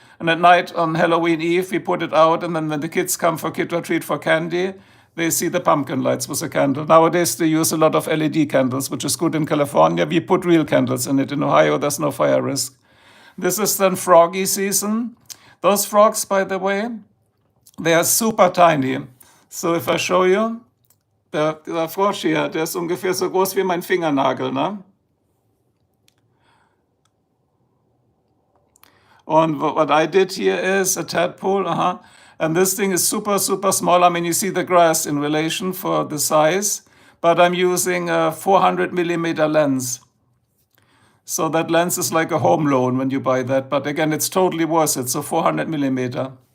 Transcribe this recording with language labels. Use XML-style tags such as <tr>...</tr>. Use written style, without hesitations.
<en>And at night on Halloween Eve, we put it out, and then when the kids come for kid or treat for candy, they see the pumpkin lights with a candle. Nowadays, they use a lot of LED candles, which is good in California. We put real candles in it. In Ohio, there's no fire risk. This is then froggy season. Those frogs, by the way, they are super tiny. So if I show you,</en> <de>der Frosch hier, der ist ungefähr so groß wie mein Fingernagel, ne?</de> <en>And what I did here is a tadpole, and this thing is super, super small. I mean, you see the grass in relation for the size, but I'm using a 400 millimeter lens. So that lens is like a home loan when you buy that, but again, it's totally worth it, so 400 millimeter.</en>